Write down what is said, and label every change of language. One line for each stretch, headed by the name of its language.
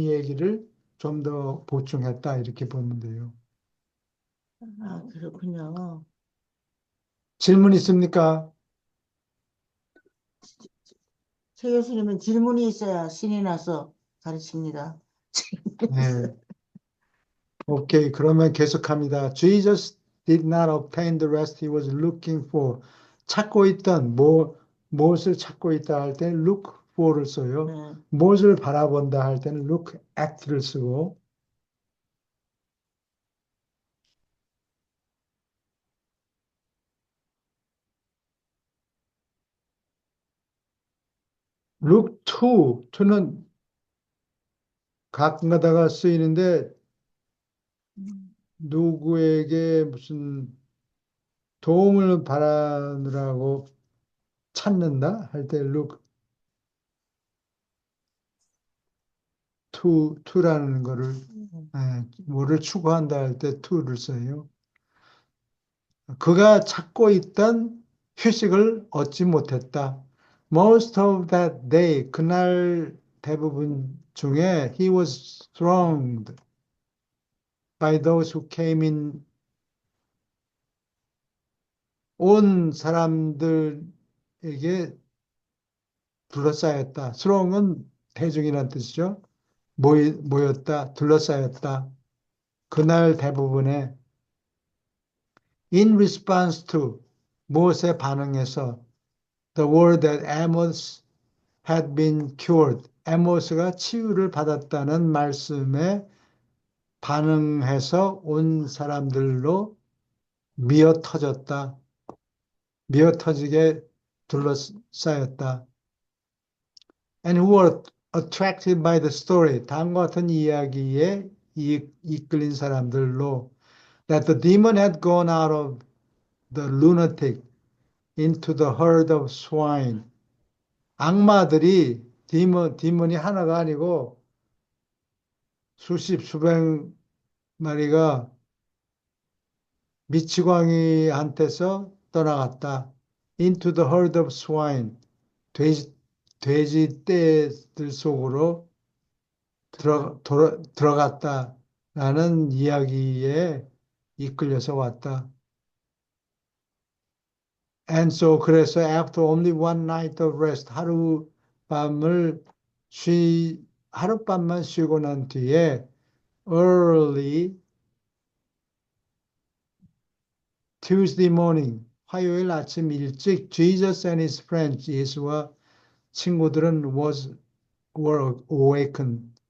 Korean: 이 얘기를 좀 더 보충했다, 이렇게 보면 돼요. 아, 그렇군요. 질문 있습니까? 최 교수님은 질문이 있어야 신이 나서 가르칩니다. 네. 오케이. 그러면 계속합니다.
English: Jesus did not obtain the rest he was looking for.
Korean: 찾고 있던, 무엇을 찾고 있다 할 때는 look for를 써요. 네. 무엇을 바라본다 할 때는 look at를 쓰고, look to는 가끔 가다가 쓰이는데, 누구에게 무슨 도움을 바라느라고 찾는다 할 때 look to라는 거를 뭐를 추구한다 할 때 to를 써요. 그가 찾고 있던 휴식을 얻지 못했다.
English: Most of that day,
Korean: 그날 대부분 중에
English: he was thronged by those who came in.
Korean: 온 사람들에게 둘러싸였다. throng은 대중이라는 뜻이죠. 모였다, 둘러싸였다. 그날 대부분에
English: in response to
Korean: 무엇에 반응해서
English: the word that Amos had been cured.
Korean: 에모스가 치유를 받았다는 말씀에 반응해서 온 사람들로 미어 터졌다. 미어 터지게 둘러싸였다.
English: And who were attracted by the story.
Korean: 다음과 같은 이야기에 이끌린 사람들로
English: that the demon had gone out of the lunatic into the herd of swine.
Korean: 악마들이 디몬이 하나가 아니고 수십 수백 마리가 미치광이한테서 떠나갔다.
English: Into the herd of swine.
Korean: 돼지 떼들 속으로 들어갔다라는 이야기에 이끌려서 왔다.
English: And so
Korean: 그래서
English: after only one night of rest,
Korean: 하룻밤만 쉬고 난 뒤에
English: early Tuesday morning,
Korean: 화요일 아침 일찍
English: Jesus and his friends,
Korean: 예수와 친구들은
English: were awakened.